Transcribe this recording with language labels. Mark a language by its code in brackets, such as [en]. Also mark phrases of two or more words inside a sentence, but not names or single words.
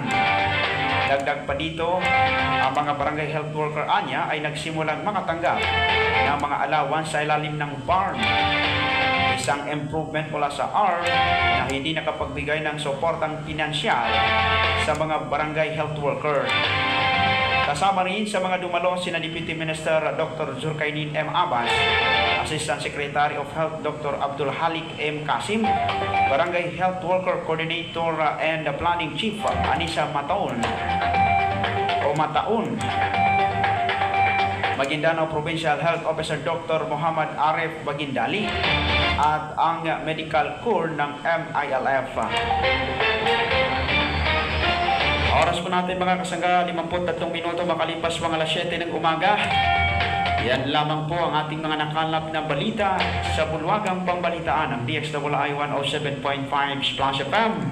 [tl] Dagdag pa dito, ang mga barangay [en] health worker [tl] anya ay nagsimulang makatanggap ng mga allowance sa ilalim ng BARM, isang improvement mula sa ARM na hindi nakapagbigay ng suportang pinansyal sa mga barangay [en] health worker. [tl] Kasama rin sa mga dumalo sina Deputy Minister Dr. Zulkainin M. [en] Abbas, Assistant Secretary of Health Dr. [tl] Abdul Halik M. Kasim, [en] Barangay Health Worker Coordinator and Planning Chief [tl] Anisa Mataon, [en] Maguindanao Provincial Health Officer [tl] Dr. Muhammad Arif Bagindali at ang Medical Corps ng MILF. Oras po natin mga kasangga, 53 minuto makalipas mga alas 7 ng umaga. Yan lamang po ang ating mga nakalap na balita sa bulwagang pambalitaan ng DXWI 107.5 Splash FM.